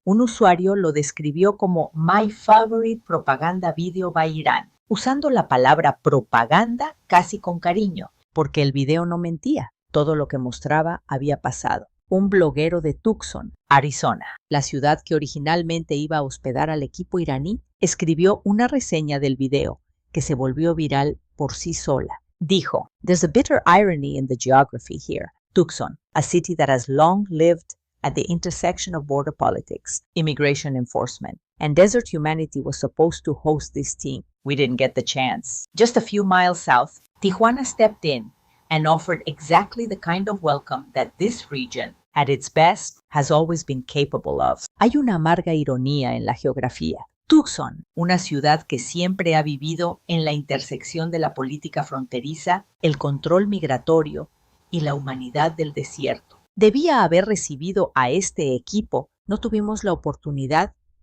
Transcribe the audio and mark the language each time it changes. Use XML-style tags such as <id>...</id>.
<es>Un usuario lo describió como My Favorite Propaganda Video by Iran, usando la palabra propaganda casi con cariño, porque el video no mentía. Todo lo que mostraba había pasado. Un bloguero de Tucson, Arizona, la ciudad que originalmente iba a hospedar al equipo iraní, escribió una reseña del video que se volvió viral por sí sola.</es> <en>Dijo: There's a bitter irony in the geography here. Tucson, a city that has long lived at the intersection of border politics, immigration enforcement, and desert humanity, was supposed to host this team. We didn't get the chance. Just a few miles south, Tijuana stepped in and offered exactly the kind of welcome that this region, at its best, has always been capable of.</en> <es>Hay una amarga ironía en la geografía. Tucson, una ciudad que siempre ha vivido en la intersección de la política fronteriza, el control migratorio y la humanidad del desierto. Debía haber recibido a este equipo. No tuvimos la oportunidad.</es>